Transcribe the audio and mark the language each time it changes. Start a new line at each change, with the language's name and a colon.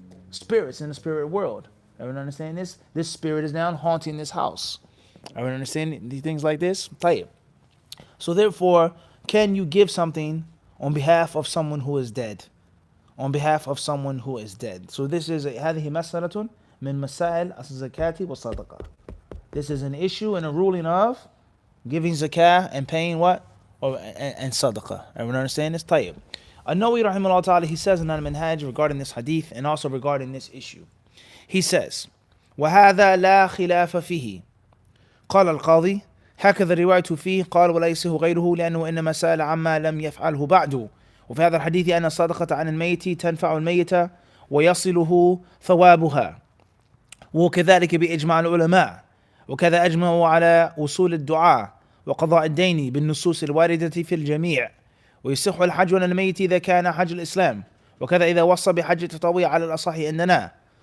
English: Spirits in the spirit world. Everyone understand this? This spirit is now haunting this house. Everyone understand these things like this? Tayyib. So therefore, can you give something on behalf of someone who is dead? On behalf of someone who is dead. So this is
Arabic: هذه مسألة من مسائل الزكاة والصدقة.
English: This is an issue and a ruling of giving zakah and paying what? And sadaqah. Everyone understand this? Tayyib. An-Nawawi rahimahullah ta'ala, he says in al-Minhaj regarding this hadith and also regarding this issue. He says,
Arabic: وَهَذَا لَا خِلَافَ فِيهِ. قال القاضي هكذا الرواية فيه قال ولا يصح غيره لأنه إنما سأل عما لم يفعله بعد. وفي هذا الحديث أن الصدقة عن الميت تنفع الميت ويصله ثوابها وكذلك بإجماع العلماء وكذا أجمعوا على وصول الدعاء وقضاء الدين بالنصوص الواردة في الجميع ويصح الحج عن الميت إذا كان حج الإسلام وكذا إذا وصى بحج التطوع على الأصح عندنا.